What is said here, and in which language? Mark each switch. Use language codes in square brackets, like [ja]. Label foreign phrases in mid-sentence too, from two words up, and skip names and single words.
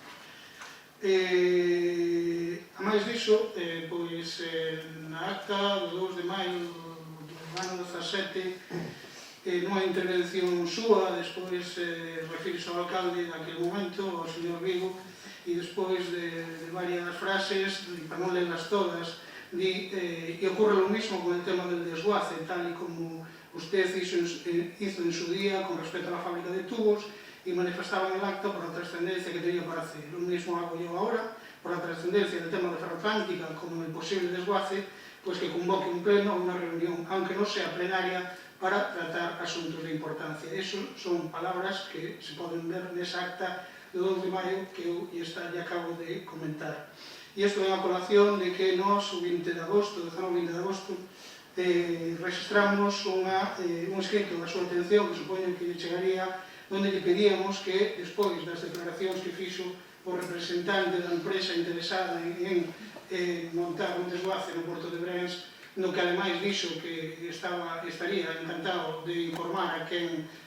[gl] A máis diso, pois na acta do 2 de maio do ano 17, nunha intervención súa, despois refirse ao alcalde naquele momento, ao señor Vigo, e despois de varias frases, para non lerlas todas, [es] e ocurre lo mismo con el tema del desguace, tal y como usted hizo en su día con respecto a la fábrica de tubos y manifestaba en el acta por la trascendencia que tenía para hacer. Lo mismo hago yo ahora, por la trascendencia del tema de Ferroatlántica como el posible desguace, pues que convoque un pleno o una reunión, aunque no sea plenaria, para tratar asuntos de importancia. Esos son palabras [gl] que se poden ver nesa acta do 2 de maio que eu lle acabo de comentar. E isto é a colación de que nós, o 20 de agosto, registramos un escrito da súa atención que supoño que lle chegaría, onde lle pedíamos que, despois das declaracións que fixo o representante da empresa interesada en montar un desguace no Porto de Brens, no que ademais dixo que estaría encantado de informar a quen